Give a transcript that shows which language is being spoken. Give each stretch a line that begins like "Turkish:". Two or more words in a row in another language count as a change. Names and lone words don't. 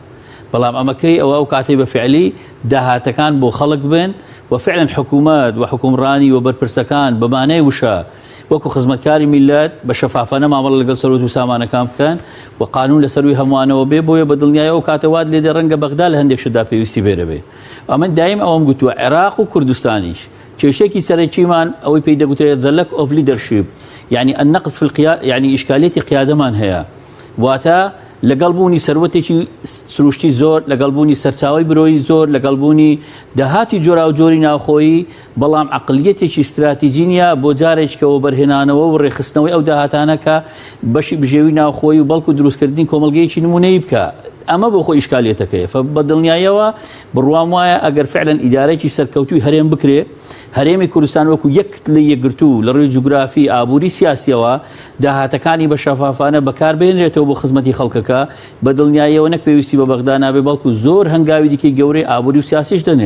Central Kurdish: بەڵام ئەمەکەی ئەوە و کاتەی بە فعلی داهاتەکان بۆ خەڵک بن و فعلا حکوومەت و حکومڕانی و بەرپرسەکان بەمانەی وشە وەکو خزمەتکاری میلەت بە شەفافانە مامەڵە لەگەڵ سەرۆت و سامانەکان بکەن و قانون لەسەروی هەمووانەوە بێ بۆیە بە دڵنیایەوە کاتەوات لێدە ڕەنگە بەغدا لە هەندێک شتدا پێویستی بێرە بێ. ئەمە دایم ئەوەم گوتووە عێراق و کوردستانیش کێشێکی سەرەکیمان ئەوەی پێی دەگوترێت
English: the lack of leadership
Arabic: يعني النقص في القيادة يعني
Central Kurdish: إشكالية قيادەمان هەیە واتە لەگەڵ بوونی سەروەتێکی سروشتی زۆر لەگەڵ بوونی سەرچاوی برۆی زۆر لەگەڵ بوونی داهاتی جۆرا و جۆری ناوخۆیی بەڵام عقلیەتێکی استراتیژی نیە بۆ جارێکەوە بەرهێنانەوە و ڕێخستنەوەی ئەو داهاتانە کە بەشی بژێوی ناوخۆی و بەڵکو دروستکردنی کۆمەلگەیەکی نمونەی بکە ئەمە بۆ خۆی ئیشکالێتەکەیە بە دڵنیایەوە بڕوام وایە ئەگەر فعلا ئیدارەیەکی سەرکەوتوی هەرێم بکرێ هەرێمی کوردستان وەکو یەک لە یەکگرتوو لە ڕووی جوگرافی ئابووری سیاسیەوە داهاتەکانی بە شەفافانە بەکاربهێنرێتەوە بۆ خزمەتی خەڵکەکە بە دڵنیایەوە نەک پێویستی بە بەغدا نابێ بەڵکو زۆر هەنگاوی دیکەی گەورەی ئابووری و سیاسیش دەنێ.